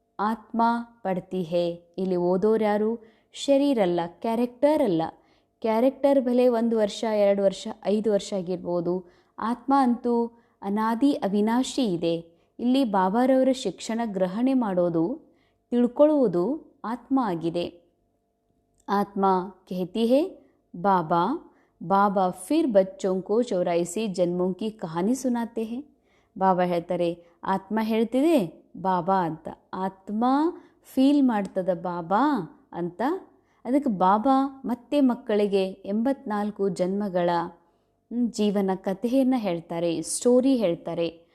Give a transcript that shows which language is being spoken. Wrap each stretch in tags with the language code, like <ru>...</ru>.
<kn>ಆತ್ಮ ಪಡ್ತಿ ಹೇ. ಇಲ್ಲಿ ಓದೋರ್ಯಾರು ಶರೀರ ಅಲ್ಲ, ಕ್ಯಾರೆಕ್ಟರ್ ಅಲ್ಲ. ಕ್ಯಾರೆಕ್ಟರ್ ಭಲೆ 1 ವರ್ಷ, 2 ವರ್ಷ, 5 ವರ್ಷ ಆಗಿರ್ಬೋದು. ಆತ್ಮ ಅಂತೂ ಅನಾದಿ ಅವಿನಾಶಿ ಇದೆ. ಇಲ್ಲಿ ಬಾಬಾರವರ ಶಿಕ್ಷಣ ಗ್ರಹಣೆ ಮಾಡೋದು, ತಿಳ್ಕೊಳ್ಳುವುದು ಆತ್ಮ ಆಗಿದೆ.</kn> <hi>ಆತ್ಮ कहती है बाबा, बाबा फिर बच्चों को 84 जन्मों की कहानी सुनाते हैं.</hi> <kn>ಬಾಬಾ ಹೇಳ್ತಾರೆ, ಆತ್ಮ ಹೇಳ್ತಿದೆ ಬಾಬಾ ಅಂತ. ಆತ್ಮ ಫೀಲ್ ಮಾಡ್ತದ ಬಾಬಾ ಅಂತ ಅದಕ್ಕೆ ಬಾಬಾ ಮತ್ತೆ ಮಕ್ಕಳಿಗೆ 84 ಜನ್ಮಗಳ ಜೀವನ ಕಥೆಯನ್ನು ಹೇಳ್ತಾರೆ, ಸ್ಟೋರಿ ಹೇಳ್ತಾರೆ.</kn>